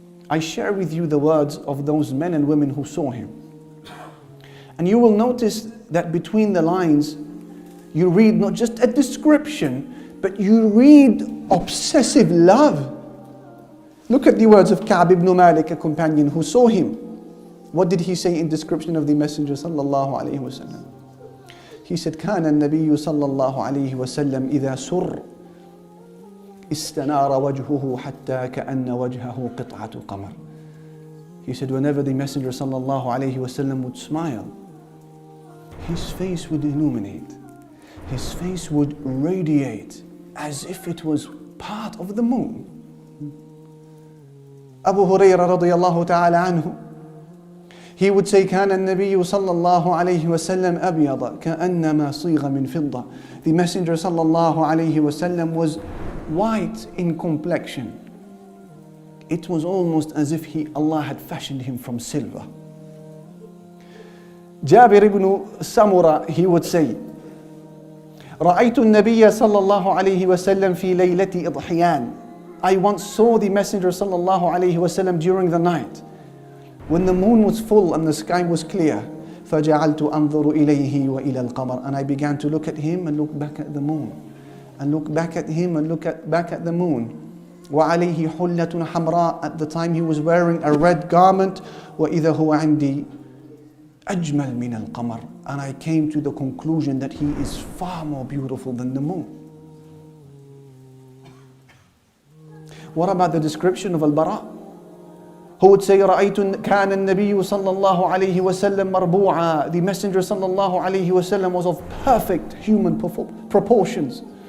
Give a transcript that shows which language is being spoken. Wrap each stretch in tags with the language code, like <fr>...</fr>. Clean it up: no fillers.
<en>I share with you the words of those men and women who saw him. And you will notice that between the lines, you read not just a description, but you read obsessive love. Look at the words of Ka'b ibn Malik, a companion who saw him. What did he say in description of the Messenger sallallahu alayhi wa sallam? He said,</en> <ar>كان النبي صلى الله عليه وسلم إذا سر استنار وجهه حتى كأن وجهه قطعة قمر.</ar> <en>He said, whenever the Messenger sallallahu alayhi wa sallam would smile, his face would illuminate. His face would radiate as if it was part of the moon. Abu Hurairah radiyallahu ta'ala anhu, he would say,</en> <ar>كان النبي صلى الله عليه وسلم أبيض كأنما صيغ من فضة.</ar> <en>The Messenger</en> <ar>صلى الله عليه وسلم</ar> <en>was white in complexion. It was almost as if Allah had fashioned him from silver. Jabir ibn Samura, he would say,</en> <ar>رأيت النبي صلى الله عليه وسلم في ليلة إضحيان.</ar> <en>I once saw the Messenger</en> <ar>صلى الله عليه وسلم</ar> <en>during the night, when the moon was full and the sky was clear.</en> <ar>فجعلت أنظر إليه وإلى القمر.</ar> <en>And I began to look at him and look back at the moon, and look back at him and look back at the moon.</en> <ar>وعليه حلة حمراء.</ar> <en>At the time he was wearing a red garment.</en> <ar>وإذا هو عندي أجمل من القمر.</ar> <en>And I came to the conclusion that he is far more beautiful than the moon. What about the description of Al-Bara, who would say,</en> <ar>رأيت كان النبي صلى الله عليه وسلم مربوعا.</ar> <en>The Messenger</en> <ar>صلى الله عليه وسلم</ar> <en>was of perfect human proportions.</en>